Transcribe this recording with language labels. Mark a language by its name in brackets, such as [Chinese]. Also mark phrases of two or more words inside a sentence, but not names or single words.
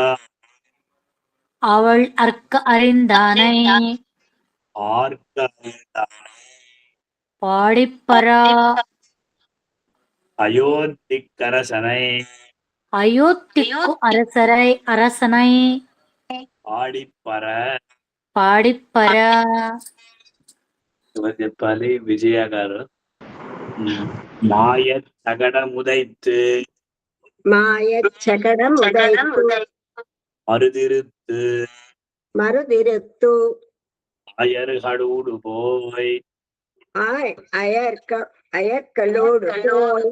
[Tamil] அவள் அர்க்க அறிந்தானை ஆர்க்க அறிந்தானை பாடிப்பரா அயோத்திக்கரசனை அயோத்திக்கு அரசனை ஆடிப்பர పాడిప్పరా [Telugu] ఎవరు చెప్పాలి విజయ గారు [Tamil] மாய தகடமுதைத்து மாயச்சகடமுதைத்து மறுதிருத்து மறுதிருத்து அயர்களூடு போய் அயற்களோடு போய்